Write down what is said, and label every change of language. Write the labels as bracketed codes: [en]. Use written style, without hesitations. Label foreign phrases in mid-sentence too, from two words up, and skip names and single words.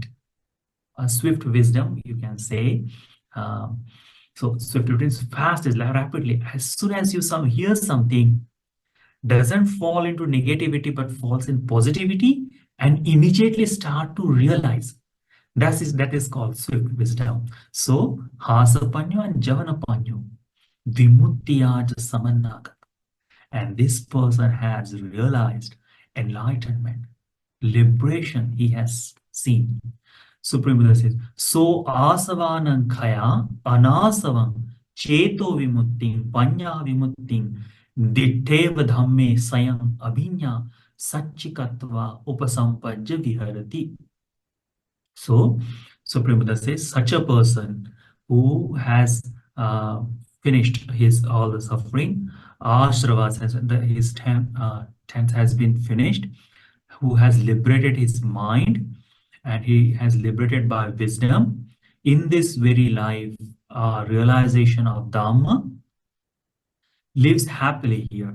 [en] A swift wisdom, you can say. So swift means fast, is like rapidly. As soon as you hear something, doesn't fall into negativity but falls in positivity, and immediately start to realize. That is called swift wisdom. [pi] So hasapanyo and javanapanyo, vimuttiyaja samannaga. [en] And this person has realized enlightenment, liberation he has seen. [pi] Supreme Buddha says, so asavanam khaya anasavam cheto vimutting panya vimutting ditteva dhamme sayam abhinya satchikatva upasampajya viharati. [en] So Supreme Buddha says, such a person who has finished all the suffering, ashravas, his tenth has been finished, who has liberated his mind, and he has liberated by wisdom in this very life, realization of Dhamma, lives happily here.